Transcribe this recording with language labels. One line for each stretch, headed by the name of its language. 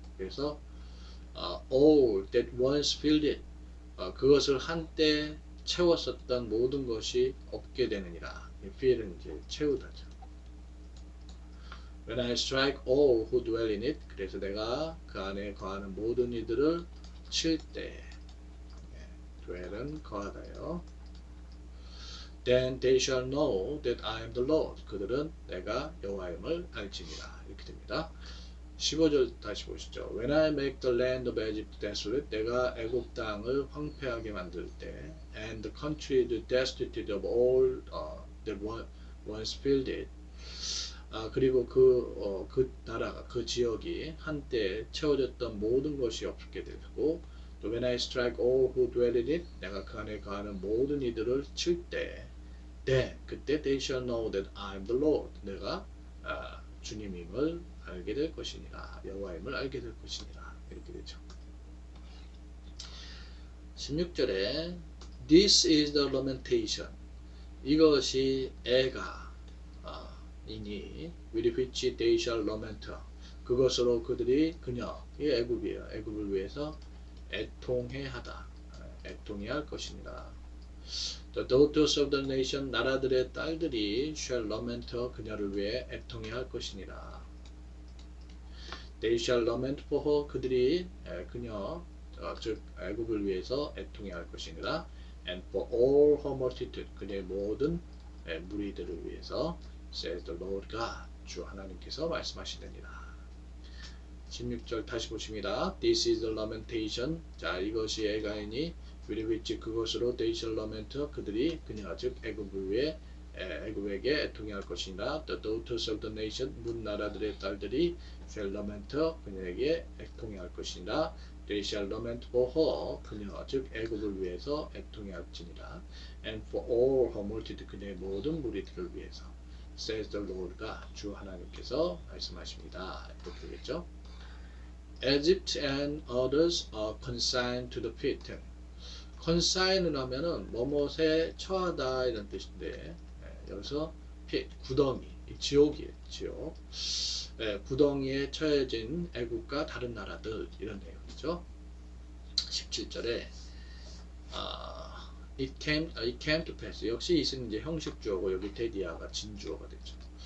Korean: 그래서
English: all that once filled it,
Korean: 그것을 한때 채웠었던 모든 것이 없게 되느니라. fill은 이제 채우다죠.
English: When I strike all who dwell in it,
Korean: 그래서 내가 그 안에 거하는 모든 이들을 칠 때, dwell은 거하다요.
English: Then they shall know that I am the Lord.
Korean: 그들은 내가 여호와임을 알지니라. 이렇게 됩니다. 15절 다시 보시죠.
English: When I make the land of Egypt desolate,
Korean: 내가 애굽 땅을 황폐하게 만들 때,
English: and the country destitute of all that once filled it.
Korean: 그리고 그 나라가, 그 지역이 한때 채워졌던 모든 것이 없게 되고, 또
English: when I strike all who dwell in it,
Korean: 내가 그 안에 거하는 모든 이들을 칠 때, 그때
English: they shall know that I am the Lord.
Korean: 내가 주님임을 알게 될 것이니라. 여호와임을 알게 될 것이니라. 이렇게 되죠. 16절에
English: This is the lamentation.
Korean: 이것이 애가 이니
English: with which they shall lament.
Korean: 그것으로 그들이 그녀 이 애굽이에요. 애굽을 위해서 애통해하다. 애통해할 것이니라.
English: The daughters of the nation
Korean: 나라들의 딸들이
English: shall lament
Korean: 그녀를 위해 애통해할 것이니라.
English: They shall lament for her
Korean: 그들이 그녀 즉 애굽을 위해서 애통해할 것이니라.
English: And for all her multitude
Korean: 그녀의 모든 무리들을 위해서
English: says the Lord God
Korean: 주 하나님께서 말씀하시느니라. 16절 다시 보십니다.
English: This is the lamentation.
Korean: 자 이것이 애가이니
English: with which
Korean: 그것으로
English: they shall lament
Korean: 그들이 그녀 즉 애굽을 위해 애굽에게 애통해할 것이니라.
English: The daughters of the nation
Korean: 문 나라들의 딸들이
English: shall lament
Korean: 그녀에게 애통해할 것이니라.
English: They shall lament for her
Korean: 그녀 즉 애굽을 위해서 애통해할지니라.
English: And for all her multitude
Korean: 그녀의 모든 무리들을 위해서
English: says the Lord God
Korean: 주 하나님께서 말씀하십니다. 이렇게 되겠죠.
English: Egypt and others are consigned to the pit.
Korean: consign은 하면은 뭐뭇에 처하다 이런 뜻인데 여기서 pit 구덩이 지옥이에요. 지옥. 구덩이에 처해진 애국과 다른 나라들 이런 내용이죠. 17절에
English: it came to pass
Korean: 역시 이는 이제 형식 주어고 여기 데디아가 진주어가 되죠.